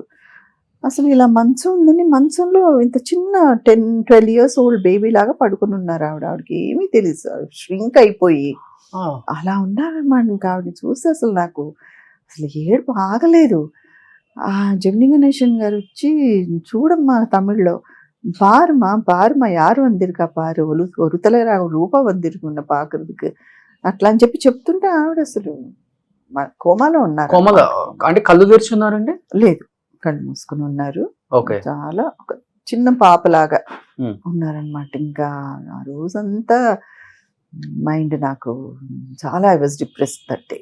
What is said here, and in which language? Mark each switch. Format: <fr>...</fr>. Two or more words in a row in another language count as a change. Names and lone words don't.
<te>అసలు ఇలా మంచం ఉందని, మంచంలో ఇంత చిన్న 10-12</te> <en>years old baby</en> <te>లాగా పడుకుని ఉన్నారు ఆవిడ. ఆవిడకి ఏమీ తెలియదు, ష్రింక్ అయిపోయి అలా ఉన్నారన్నమాట. ఇంకా ఆవిడని చూసి అసలు నాకు అసలు ఏడుపు ఆగలేదు. ఆ జమినీ గణేషన్ గారు వచ్చి, చూడమ్మా తమిళ్లో</te> <ta>பாருமா யார் வந்திருக்கா பாரு, ஒருத்தல ரூபா வந்திருக்குన్న பாக்குறதுக்கு</ta> <te>అట్లా అని చెప్తుంటే ఆవిడ అసలు కోమాలో ఉన్నారు. కోమాలో అంటే కళ్ళు తెరిచి ఉన్నారండి? లేదు, కళ్ళు మూసుకుని ఉన్నారు. చాలా ఒక చిన్న పాపలాగా ఉన్నారనమాట. ఇంకా ఆ రోజంతా మైండ్ నాకు చాలా</te> <en>I was depressed that day.</en>